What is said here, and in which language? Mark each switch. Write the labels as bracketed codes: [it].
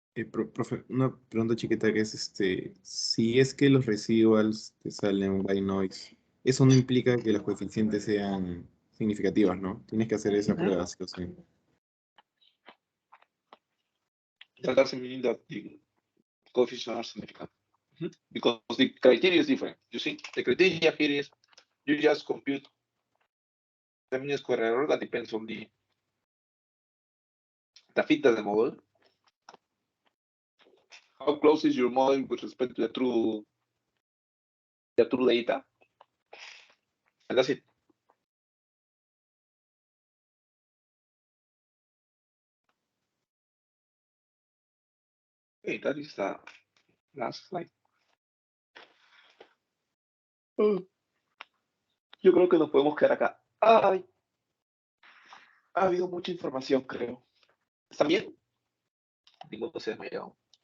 [es] Profe, una pregunta chiquita que es si es que los residuals te salen [en] by noise, [es] eso no implica que los coeficientes sean significativos, ¿no? Tienes que hacer esa prueba, sí o sí. [en] That doesn't mean that the coefficients are significant. Because the criteria is different. You see, the criteria here is you just compute the mean square error that depends on the fit of the model. How close is your model with respect to the true data? And that's it. Okay, that is the last slide. [es] Yo creo que nos podemos quedar acá. Ay, ha habido mucha información, creo. ¿Está bien? Ninguno se ha desmayado.